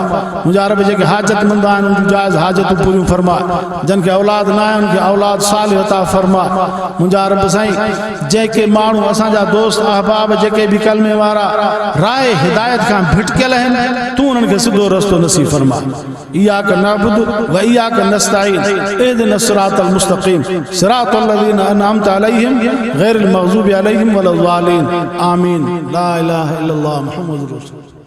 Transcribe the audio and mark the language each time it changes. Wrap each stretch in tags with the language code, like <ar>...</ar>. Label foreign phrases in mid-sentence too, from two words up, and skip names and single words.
<sd>मुंहिंजा रब जेके हाजतमंद आहिनि उनजी जाइज़ हाजतूं पूरियूं फरमा। जिन खे औलाद न आहे उनखे औलाद सालिह अता फरमा। मुंहिंजा रब साईं जेके माण्हू असांजा दोस्त अहबाब जेके बि कलमे वारा राह हिदायत खां भिटकियल आहिनि तूं उन्हनि खे सिधो रस्तो नसीब फरमा।</sd> <ar>إياك نعبد وإياك نستعين اهدنا الصراط المستقيم صراط الذين أنعمت عليهم غير المغضوب عليهم ولا الضالين آمين. لا إله إلا الله محمد رسول الله.</ar>